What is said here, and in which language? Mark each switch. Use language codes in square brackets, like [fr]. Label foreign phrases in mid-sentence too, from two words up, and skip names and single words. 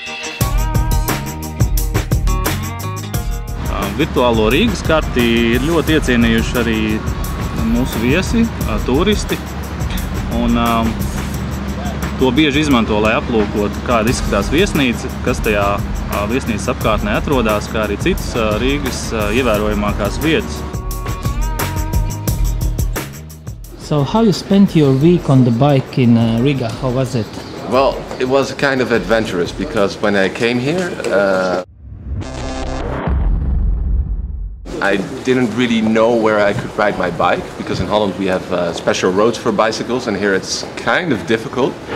[lv] Virtuālo Rīgas karti ir ļoti iecienījuši arī mūsu viesi, turisti. Un to bieži izmanto, lai aplūkotu, kāda izskatās viesnīca, kas tajā viesnīcas apkārtnē atrodas, kā arī citas Rīgas ievērojamākās vietas. [en] So how you spent your week on the bike in Riga? How was it? Well, it was kind of adventurous because when I came here, I didn't really know where I could ride my bike because in Holland we have special roads for bicycles and here it's kind of difficult.